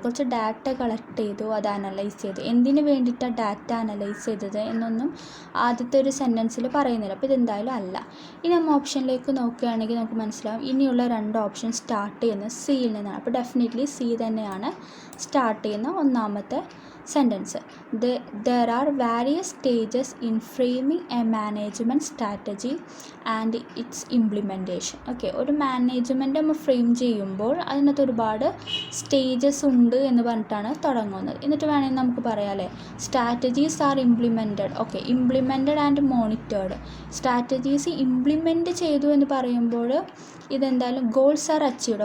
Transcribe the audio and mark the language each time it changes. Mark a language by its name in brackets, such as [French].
[Malayalam] കുറച്ച് data collect ചെയ്തു, അത് അനലൈസ് ചെയ്തു. എന്തിനു വേണ്ടിയിട്ടാണ് ഡാറ്റ അനലൈസ് ചെയ്തത് എന്നൊന്നും ആദ്യത്തെ ഒരു സെൻറ്റൻസിൽ പറയുന്നില്ല. അപ്പോൾ ഇതെന്തായാലും അല്ല. ഇനി നമ്മൾ ഓപ്ഷനിലേക്ക് നോക്കുകയാണെങ്കിൽ നമുക്ക് മനസ്സിലാവും ഇനിയുള്ള 2 ഓപ്ഷൻ സ്റ്റാർട്ട് ചെയ്യുന്നത് സിയിൽ നിന്നാണ്. അപ്പോൾ ഡെഫിനറ്റ്ലി സി തന്നെയാണ് സ്റ്റാർട്ട് ചെയ്യുന്ന ഒന്നാമത്തെ sentence. [English] There are various stages in framing a management strategy and its implementation. [Malayalam] Okay, ഒരു മാനേജ്മെൻറ്റ് നമ്മൾ ഫ്രെയിം ചെയ്യുമ്പോൾ അതിനകത്ത് ഒരുപാട് സ്റ്റേജസ് ഉണ്ട് എന്ന് പറഞ്ഞിട്ടാണ് തുടങ്ങുന്നത്. എന്നിട്ട് വേണമെങ്കിൽ നമുക്ക് പറയാമല്ലേ, [English] Strategies are implemented. [Malayalam] Okay, [English] Implemented and monitored. [Malayalam] Strategies implement ചെയ്തു എന്ന് പറയുമ്പോൾ ഇതെന്തായാലും [English] Goals are achieved.